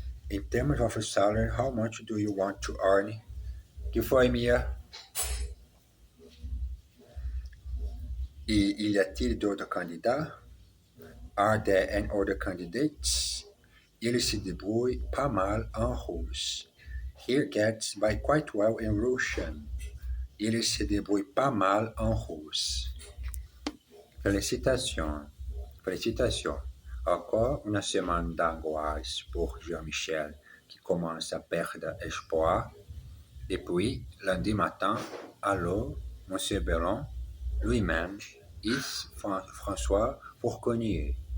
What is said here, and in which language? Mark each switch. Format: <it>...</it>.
<en>In terms of salary, how much do you want to earn? Que foi, Mia?</en> <fr>Et y a-t-il d'autres candidats?</fr> <en>Are there any other candidates?</en> <fr>Il se débrouille pas mal en russe.</fr> <en>He gets by quite well in Russian.</en> <fr>Il se débrouille pas mal en russe. Félicitations. Félicitations. Encore une semaine d'angoisse pour Jean-Michel qui commence à perdre espoir. Et puis, lundi matin, alors, M. Bellon, lui-même, is François Fourconnier.</fr>